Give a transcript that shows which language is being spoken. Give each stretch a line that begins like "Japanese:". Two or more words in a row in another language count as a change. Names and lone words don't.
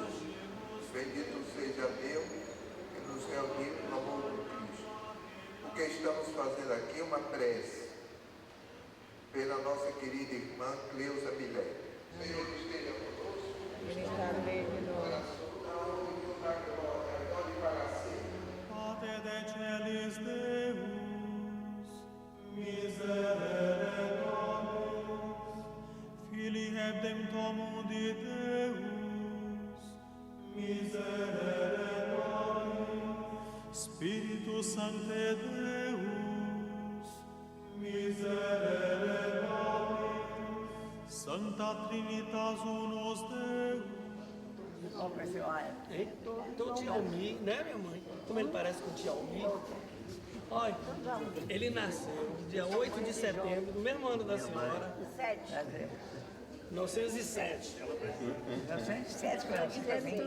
Portuguese: Bendito seja Deus que nos reuniu no amor de Cristo. O que estamos fazendo aqui é uma prece pela nossa querida irmã Cleusa Milé. Senhor esteja conosco. Ele está no meio de nós.
Latin: Pater de celis Deus, miserere nobis, Filii Redemptor mundi Deus, miserere nobis, Spiritus Sancte Deus, miserere nobis, Sancta Trinitas Unus Deus.
Portuguese: Então o tio Almir, né, minha mãe? Como ele parece com o tio Almir. Olha, ele nasceu dia 8 de setembro, no mesmo ano da senhora. 1907. 1907, que eu nasci também.